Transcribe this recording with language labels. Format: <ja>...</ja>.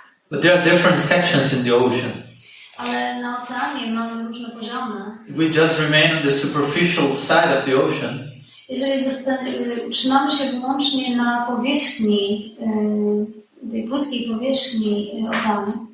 <en>But there are different sections in the ocean.</en> <pl>Ale na oceanie mamy różne poziomy.</pl> <en>If we just remain on the superficial side of the ocean,</en> <pl>jeżeli utrzymamy się wyłącznie na powierzchni, tej płytkiej powierzchni oceanu.</pl>